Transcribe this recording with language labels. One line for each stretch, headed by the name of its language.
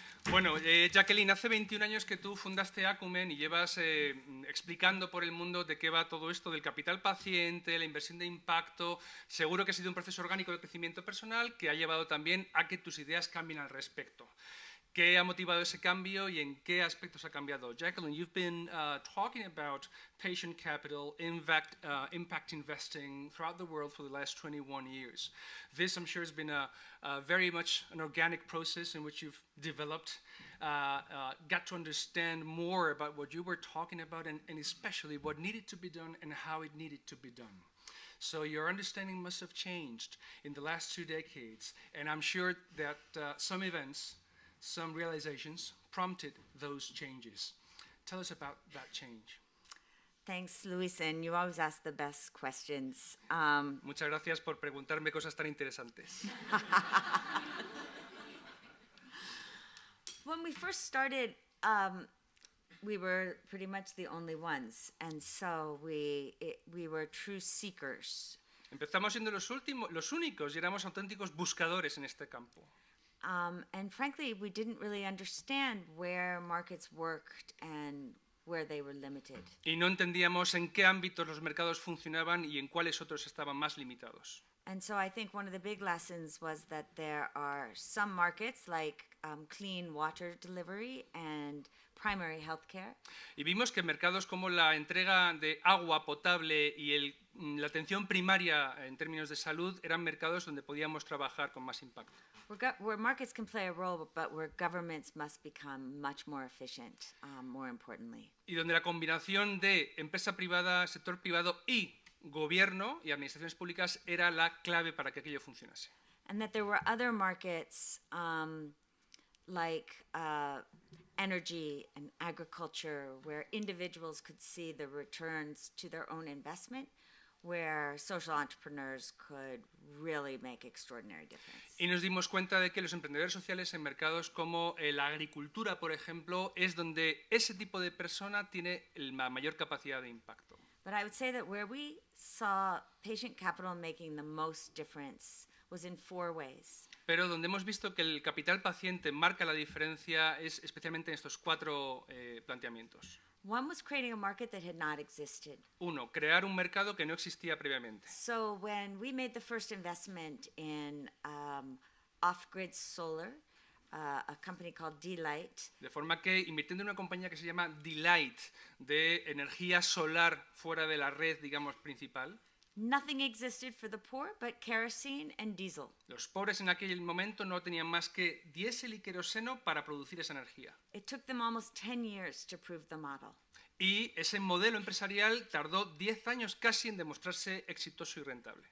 Spanish: Bueno, Jacqueline, hace 21 años que tú fundaste Acumen y llevas explicando por el mundo de qué va todo esto del capital paciente, la inversión de impacto. Seguro que ha sido un proceso orgánico de crecimiento personal que ha llevado también a que tus ideas cambien al respecto. ¿Qué ha motivado ese cambio y en qué aspectos ha cambiado?
English: Jacqueline, you've been talking about patient capital, impact investing throughout the world for the last 21 years. This, I'm sure, has been a very much an organic process in which you've developed, got to understand more about what you were talking about and especially what needed to be done and how it needed to be done. So your understanding must have changed in the last 2 decades, and I'm sure that some events, some realizations prompted those changes. Tell us about that change. Thanks, Luis, and you always ask the best questions.
Spanish: Muchas gracias por preguntarme cosas tan interesantes.
English: When we first started, we were pretty much the only ones, and so we were true seekers.
Spanish: Empezamos siendo los únicos y éramos auténticos buscadores en este campo.
English: And frankly, we didn't really understand where markets worked and where they were limited.
Spanish: Y no entendíamos en qué ámbitos los mercados funcionaban y en cuáles otros estaban más limitados.
English: And so I think one of the big lessons was that there are some markets like clean water delivery and primary healthcare.
Spanish: Y vimos que mercados como la entrega de agua potable y la atención primaria en términos de salud eran mercados donde podíamos trabajar con más impacto.
English: Where markets can play a role, but where governments must become much more efficient, more importantly.
Spanish: Y donde la combinación de empresa privada, sector privado y gobierno y administraciones públicas era la clave para que aquello funcionase.
English: And that there were other markets like energy and agriculture where individuals could see the returns to their own investment, where social entrepreneurs could really make extraordinary difference.
Spanish: Y nos dimos cuenta de que los emprendedores sociales en mercados como la agricultura, por ejemplo, es donde ese tipo de persona tiene la mayor capacidad de impacto.
English: But I would say that where we saw patient capital making the most difference was in 4 ways.
Spanish: Pero donde hemos visto que el capital paciente marca la diferencia es especialmente en estos 4 planteamientos.
English: One was creating a market that had not existed.
Spanish: 1, crear un mercado que no existía previamente.
English: So when we made the first investment in off-grid solar, a company called D-Light.
Spanish: De forma que invirtiendo en una compañía que se llama D-Light, de energía solar fuera de la red, digamos, principal.
English: Nothing existed for the poor but kerosene and diesel.
Spanish: Los pobres en aquel momento no tenían más que diésel y queroseno para producir esa energía.
English: It took them almost 10 years to prove the model.
Spanish: Y ese modelo empresarial tardó 10 años casi en demostrarse exitoso y rentable.